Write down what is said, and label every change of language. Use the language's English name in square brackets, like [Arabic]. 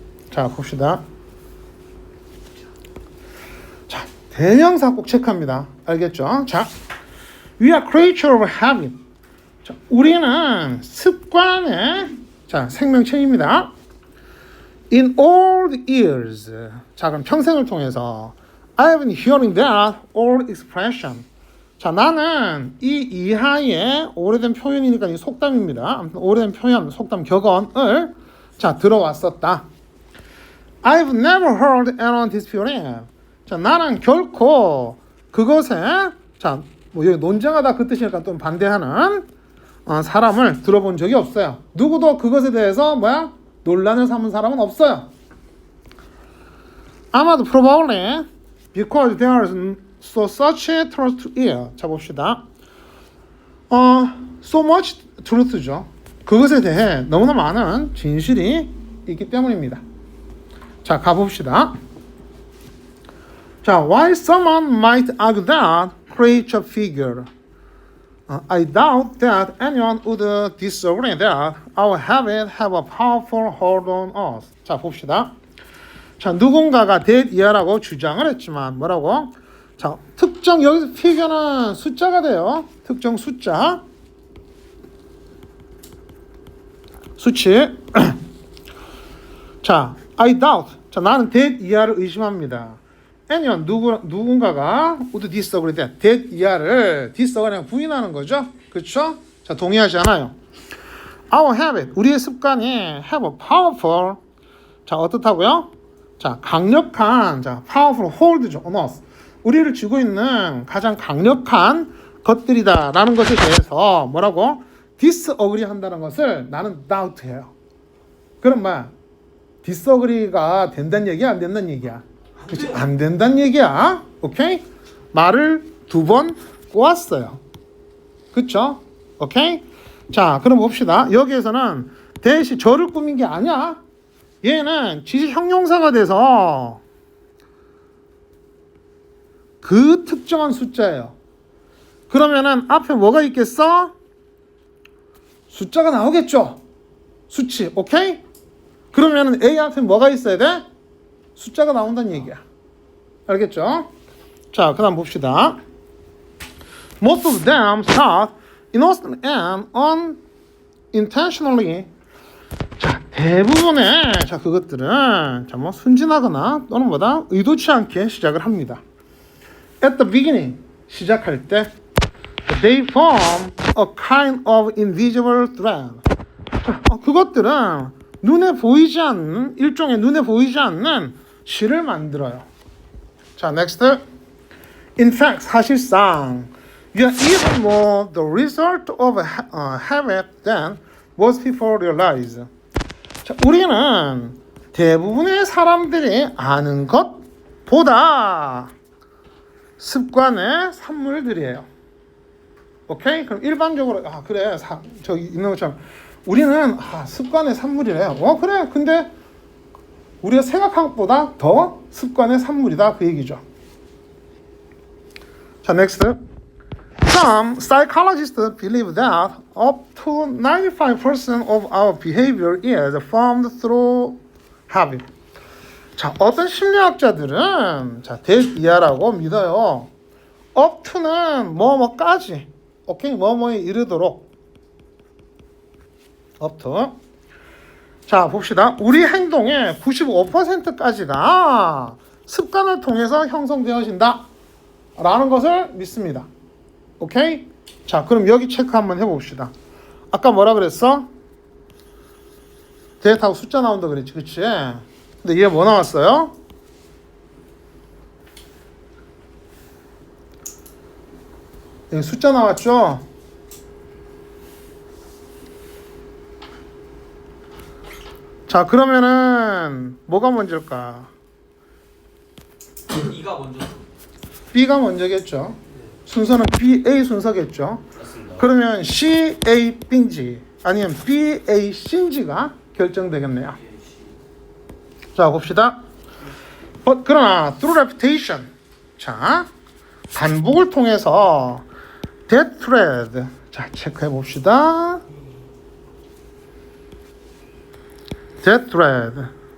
[Korean] 자, 봅시다. 자, 대명사 꼭 체크합니다. [English] 알겠죠? 자, we are creature of habit. [Korean] 자, 우리는 습관의 자, 생명체입니다. [English] In all the years. [Korean] 자, 그럼 평생을 통해서 [English] I've been hearing that old expression. [Korean] 자, 나는 이 이하의 오래된 표현이니까 이 속담입니다. 아무튼 오래된 표현, 속담 격언을 자, 들어왔었다. [English] I've never heard anyone dispute it. [Korean] 자, 나는 결코 그것에 자, 뭐 여기 논쟁하다 그 뜻이니까 또 반대하는 사람을 들어본 적이 없어요. 누구도 그것에 대해서 뭐야? 논란을 삼은 사람은 없어요. [English] 아마도 probably because there is so such a truth to it. 자, 봅시다. so much truth죠. [Korean] 그것에 대해 너무나 많은 진실이 있기 때문입니다. 자, 가봅시다. [English] 자, while someone might argue that creature figure, I doubt that anyone would disagree that our habits have a powerful hold on us. [Korean] 자, 봅시다. 자, 누군가가 that 이하라고 주장을 했지만 뭐라고? 자, 특정 여기서 figure는 숫자가 돼요. 특정 숫자. 수치. 자, [English] I doubt. [Korean] 자, 나는 that 이하를 의심합니다. [English] anyone 누군가가 would disagree that that 이하를 disagree는 [Korean] 부인하는 거죠. 그렇죠? 자, 동의하지 않아요. [English] Our habit [Korean] 우리의 습관이 [English] have a powerful 자, [Korean] 어떻다고요? 자, 강력한 자, [English] powerful hold죠 on us. [Korean] 우리를 쥐고 있는 가장 강력한 것들이다라는 것에 대해서 뭐라고? disagree 한다는 것을 나는 doubt해요. 그럼 뭐야? disagree가 된다는 얘기야, 안 된다는 얘기야? 그렇지? 안 된다는 얘기야. 오케이? 말을 2번 꼬았어요. 그쵸? 오케이? 자, 그럼 봅시다. 여기에서는 대시 저를 꾸민 게 아니야. 얘는 지시 형용사가 돼서 그 특정한 숫자예요. 그러면은 앞에 뭐가 있겠어? 숫자가 나오겠죠? 수치, 오케이? 그러면은 A 앞에 뭐가 있어야 돼? 숫자가 나온다는 얘기야. 알겠죠? 자, 그 다음 봅시다. [English] Most of them start innocent and unintentionally. [Korean] 자, 대부분의 자 그것들은 자 뭐 순진하거나 또는 뭐다 의도치 않게 시작을 합니다. [English] At the beginning [Korean] 시작할 때 [English] they form a kind of invisible thread. [Korean] 자, 그것들은 눈에 보이지 않는 일종의 눈에 보이지 않는 실을 만들어요. 자, next. [English] In fact, 사실상 you are even more the result of a habit than most people realize. [Korean] 자, 우리는 대부분의 사람들이 아는 것보다 습관의 산물들이에요. 오케이? 그럼 일반적으로 그래 저기 있는 것처럼 우리는 습관의 산물이래요. 그래. 근데 우리가 생각한 것보다 더 습관의 산물이다 그 얘기죠. 자, next. [English] Some psychologists believe that up to 95% of our behavior is formed through habit. [Korean] 자, 어떤 심리학자들은 자, that 이하라고 믿어요. up to는 뭐뭐까지. 오케이? 뭐뭐에 이르도록. up to. 자, 봅시다. 우리 행동의 95%까지가 습관을 통해서 형성되어진다 라는 것을 믿습니다. 오케이? 자, 그럼 여기 체크 한번 해봅시다. 아까 뭐라 그랬어? 데이터하고 숫자 나온다 그랬지, 그치? 근데 얘 뭐 나왔어요? 여기 숫자 나왔죠? 자, 그러면은 뭐가 먼저일까? B가 먼저. B가 먼저겠죠. 순서는 B, A 순서겠죠. 맞습니다. 그러면 C, A, B인지 아니면 B, A, C인지가 결정되겠네요. 자, 봅시다. 그러나 [English] through repetition, [Korean] 자 반복을 통해서 [English] that thread, [Korean] 자 체크해 봅시다. [English] that thread.